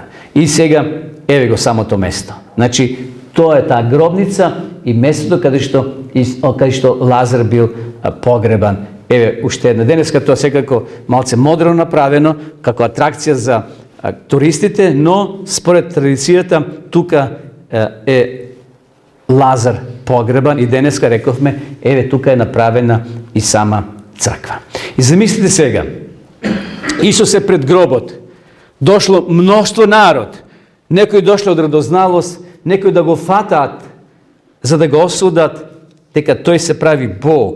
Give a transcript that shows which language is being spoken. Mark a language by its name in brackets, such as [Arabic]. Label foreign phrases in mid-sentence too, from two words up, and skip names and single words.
[Macedonian] И сега еве го самото место. Значи тоа е таа гробница и местото каде што Лазар бил погребан. Еве уште една денеска, тоа секако малце модерно направено како атракција за туристите, но според традицијата тука е Lazar pogreban i deneska rekovme, evo tuka je napravena i sama crkva. I zamislite svega, Isus je pred grobot, došlo mnoštvo narod, neko je došlo od radoznalost, neko je da go fatat, za da ga osudat, teka toj se pravi Bog.